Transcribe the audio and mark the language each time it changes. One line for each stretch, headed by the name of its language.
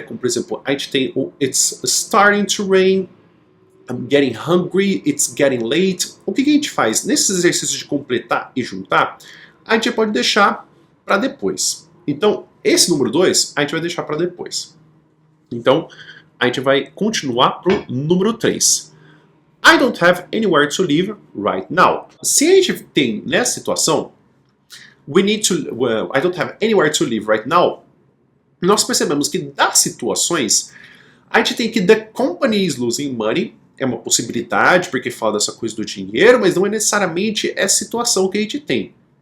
Portuguese: Como, por exemplo, a gente tem o
English: It's starting to rain, I'm getting hungry, it's getting late.
Portuguese: O que a gente faz? Nesses exercícios de completar e juntar, a gente pode deixar para depois. Então, esse número 2, a gente vai deixar para depois. Então, a gente vai continuar para o número 3.
English: I don't have anywhere to live right now.
Portuguese: Se a gente tem nessa situação,
English: I don't have anywhere to live right now,
Portuguese: nós percebemos que das situações, a gente tem que
English: the company is losing money,
Portuguese: é uma possibilidade, porque fala dessa coisa do dinheiro, mas não é necessariamente essa situação que a gente tem.